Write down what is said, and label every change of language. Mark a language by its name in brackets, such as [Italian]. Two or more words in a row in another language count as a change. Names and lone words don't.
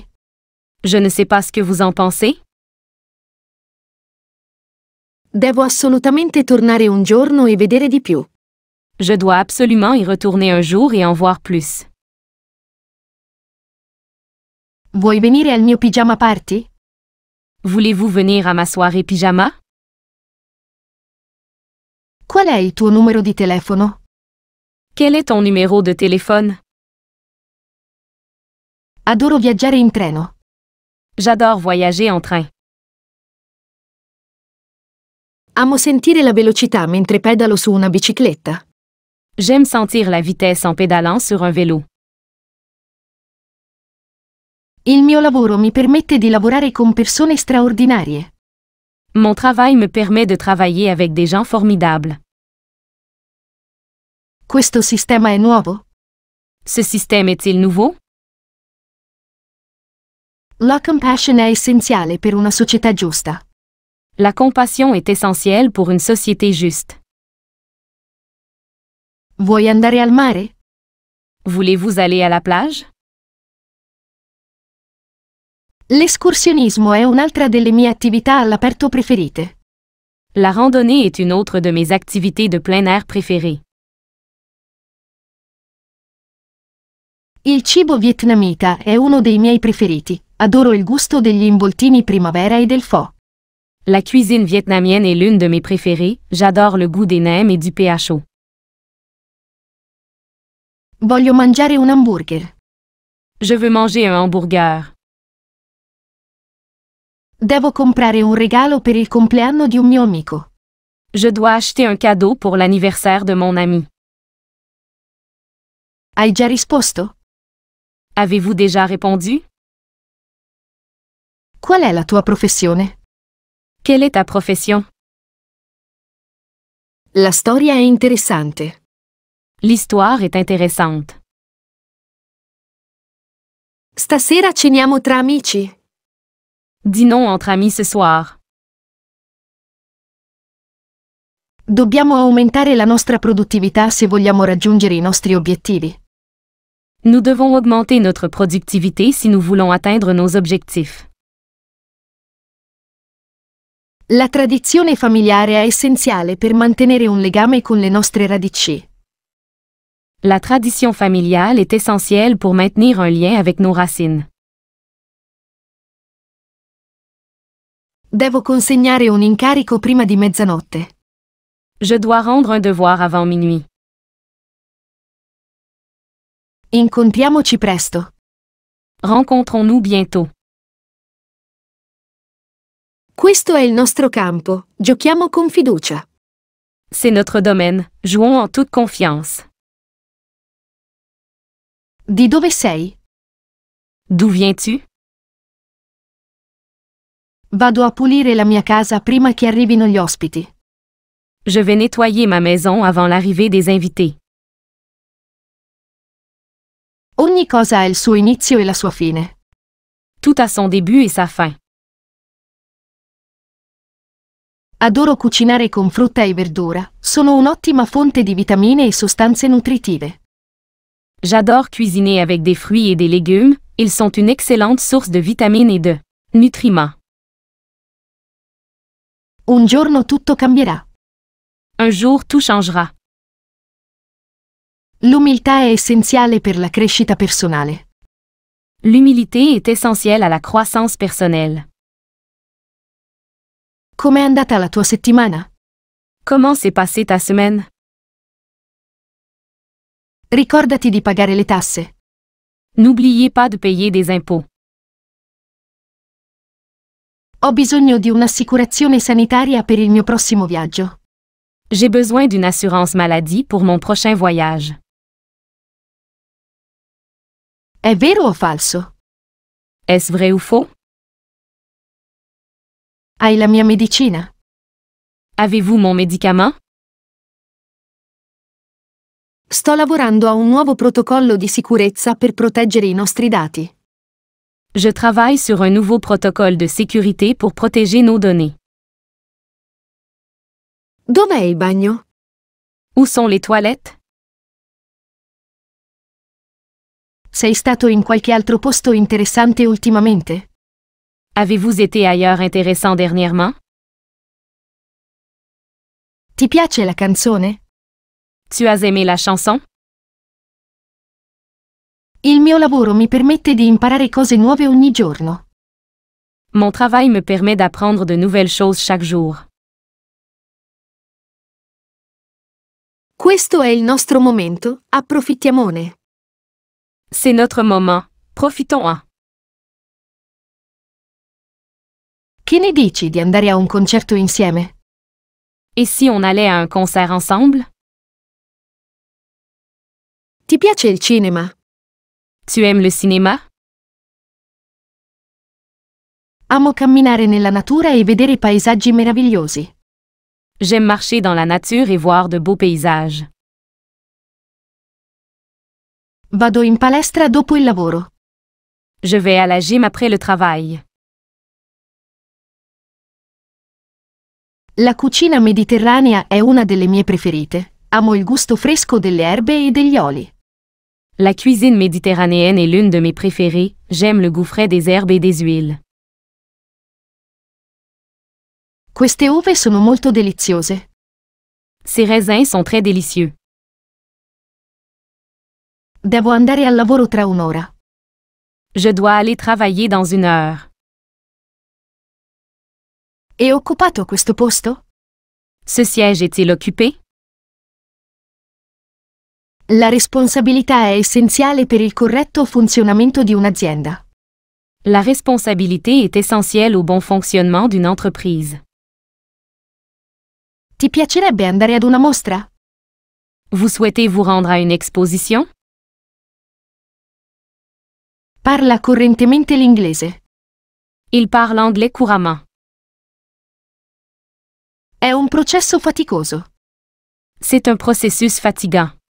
[French] Je ne sais pas ce que vous en pensez. [Italian] Devo assolutamente tornare un giorno e vedere di più. [French] Je dois absolument y retourner un jour et en voir plus. [Italian] Vuoi venire al mio pigiama party? [French] Voulez-vous venir à ma soirée pyjama? [Italian] Qual è il tuo numero di telefono? [French] Quel est ton numéro de téléphone? [Italian] Adoro viaggiare in treno. [French] J'adore voyager en train. [Italian] Amo sentire la velocità mentre pedalo su una bicicletta. [French] J'aime sentir la vitesse en pédalant sur un vélo. [Italian] Il mio lavoro mi permette di lavorare con persone straordinarie. [French] Mon travail me permet de travailler avec des gens formidables. [Italian] Questo sistema è nuovo? [French] Ce système est-il nouveau? [Italian] La compassion è essenziale per una società giusta. [French] La compassion est essentielle pour une société juste. [Italian] Vuoi andare al mare? [French] Voulez-vous aller à la plage? [Italian] L'escursionismo è un'altra delle mie attività all'aperto preferite. [French] La randonnée est une autre de mes activités de plein air préférées. [Italian] Il cibo vietnamita è uno dei miei preferiti. Adoro il gusto degli involtini primavera e del pho. [French] La cuisine vietnamienne est l'une de mes préférées, j'adore le goût des nems et du PHO. [Italian] Voglio mangiare un hamburger. [French] Je veux manger un hamburger. [Italian] Devo comprare un regalo per il compleanno di un mio amico. [French] Je dois acheter un cadeau pour l'anniversaire de mon ami. [Italian] Hai già risposto? [French] Avez-vous déjà répondu? [Italian] Qual è la tua professione? [French] Quelle est ta profession? [Italian] La storia è interessante. [French] L'histoire est intéressante. [Italian] Stasera ceniamo tra amici. [French] Dînons entre amis ce soir. [Italian] Dobbiamo aumentare la nostra produttività se vogliamo raggiungere i nostri obiettivi. [French] Nous devons augmenter notre productivité si nous voulons atteindre nos objectifs. [Italian] La tradizione familiare è essenziale per mantenere un legame con le nostre radici. [French] La tradition familiale est essentielle pour maintenir un lien avec nos racines. [Italian] Devo consegnare un incarico prima di mezzanotte. [French] Je dois rendre un devoir avant minuit. [Italian] Incontriamoci presto. [French] Rencontrons-nous bientôt. [Italian] Questo è il nostro campo, giochiamo con fiducia. [French] C'est notre domaine, jouons en toute confiance. [Italian] Di dove sei? [French] D'où viens-tu? [Italian] Vado a pulire la mia casa prima che arrivino gli ospiti. [French] Je vais nettoyer ma maison avant l'arrivée des invités. [Italian] Ogni cosa ha il suo inizio e la sua fine. [French] Tout a son début et sa fin. [Italian] Adoro cucinare con frutta e verdura, sono un'ottima fonte di vitamine e sostanze nutritive. [French] J'adore cuisiner avec des fruits et des légumes, ils sont une excellente source de vitamines et de nutriments. [Italian] Un giorno tutto cambierà. [French] Un jour tout changera. [Italian] L'umiltà è essenziale per la crescita personale. [French] L'humilité est essentielle à la croissance personnelle. [Italian] Com'è andata la tua settimana? [French] Comment s'est passée ta semaine? [Italian] Ricordati di pagare le tasse. [French] N'oubliez pas de payer des impôts. [Italian] Ho bisogno di un'assicurazione sanitaria per il mio prossimo viaggio. [French] J'ai besoin d'une assurance maladie pour mon prochain voyage. [Italian] È vero o falso? [French] Est-ce vrai ou faux? [Italian] Hai la mia medicina? [French] Avez-vous mon médicament? [Italian] Sto lavorando a un nuovo protocollo di sicurezza per proteggere i nostri dati. [French] Je travaille sur un nouveau protocole de sécurité pour protéger nos données. [Italian] Dov'è il bagno? [French] Où sont les toilettes? [Italian] Sei stato in qualche altro posto interessante ultimamente? [French] Avez-vous été ailleurs intéressant dernièrement? [Italian] Ti piace la canzone? [French] Tu as aimé la chanson? [Italian] Il mio lavoro mi permette di imparare cose nuove ogni giorno. [French] Mon travail me permet d'apprendre de nouvelles choses chaque jour. [Italian] Questo è il nostro momento, approfittiamone. [French] C'est notre moment, profitons-en. [Italian] Che ne dici di andare a un concerto insieme? [French] Et si on allait à un concert ensemble? [Italian] Ti piace il cinema? [French] Tu aimes le cinéma? [Italian] Amo camminare nella natura e vedere paesaggi meravigliosi. [French] J'aime marcher dans la nature et voir de beaux paysages. [Italian] Vado in palestra dopo il lavoro. [French] Je vais à la gym après le travail. [Italian] La cucina mediterranea è una delle mie preferite. Amo il gusto fresco delle erbe e degli oli. [French] La cuisine méditerranéenne est l'une de mes préférées, j'aime le goût frais des herbes et des huiles. [Italian] Queste uve sono molto deliziose. [French] Ces raisins sont très délicieux. [Italian] Devo andare al lavoro tra un'ora. [French] Je dois aller travailler dans 1 heure. [Italian] È occupato questo posto? [French] Ce siège est-il occupé? [Italian] La responsabilità è essenziale per il corretto funzionamento di un'azienda. [French] La responsabilité est essentielle au bon fonctionnement d'une entreprise. [Italian] Ti piacerebbe andare ad una mostra? [French] Vous souhaitez vous rendre à une exposition? [Italian] Parla correntemente l'inglese. [French] Il parle anglais couramment. [Italian] È un processo faticoso. [French] C'est un processus fatigant.